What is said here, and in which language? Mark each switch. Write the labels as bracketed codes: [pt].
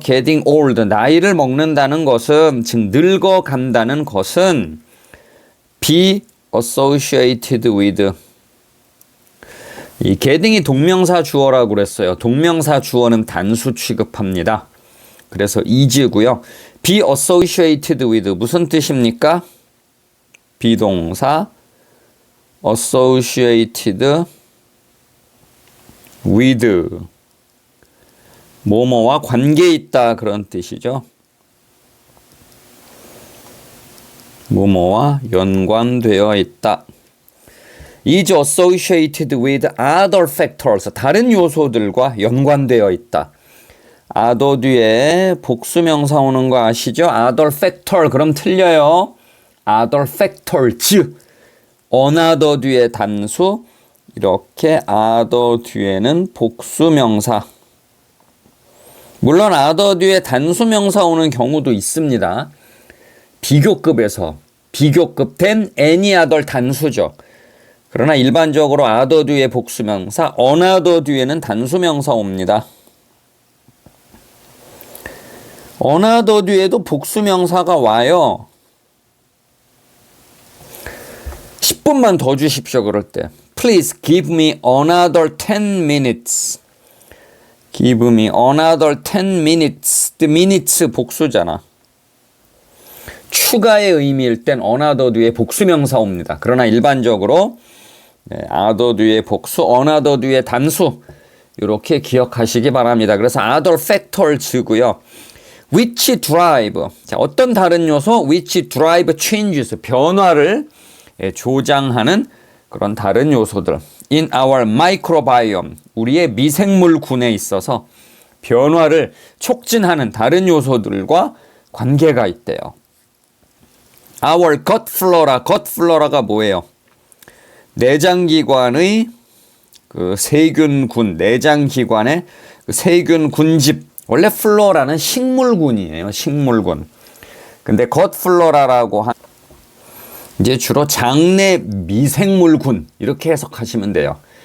[en] getting old [ko] 나이를 먹는다는 것은 즉 늙어간다는 것은 [en] be associated with [ko] 이 getting이 동명사 주어라고 그랬어요. 동명사 주어는 단수 취급합니다. 그래서 is고요. [en] be associated with [ko] 무슨 뜻입니까? 비동사 associated with 뭐뭐와 관계 있다 그런 뜻이죠. 뭐뭐와 연관되어 있다. [en] is associated with other factors [ko] 다른 요소들과 연관되어 있다. other 뒤에 복수명사 오는 거 아시죠? [en] other factor [ko] 그럼 틀려요. [en] other factors [ko] another 뒤에 단수 이렇게 other 뒤에는 복수명사 물론 other 뒤에 단수명사 오는 경우도 있습니다. 비교급에서 비교급된 any other 단수죠. 그러나 일반적으로 other 뒤에 복수명사 another 뒤에는 단수명사 옵니다. another 뒤에도 복수명사가 와요. 10분만 더 주십시오. 그럴 때 [en] Please give me another 10 minutes. Give me another 10 minutes. The minutes [ko] 복수잖아. 추가의 의미일 땐 another 뒤에 복수명사 옵니다. 그러나 일반적으로 other 뒤에 복수, another 뒤에 단수 이렇게 기억하시기 바랍니다. 그래서 [en] other factors고요. which drive [ko] 자, 어떤 다른 요소? [en] which drive changes [ko] 변화를 조장하는 그런 다른 요소들 [en] in our microbiome [ko] 우리의 미생물군에 있어서 변화를 촉진하는 다른 요소들과 관계가 있대요. [en] Our gut flora가 [ko] 뭐예요? 내장기관의 그 세균군, 내장기관의 그 세균 군집 원래 플로라는 식물군이에요. 식물군. 근데 gut flora라고 한 이제 주로 장내 미생물군 이렇게 해석하시면 돼요.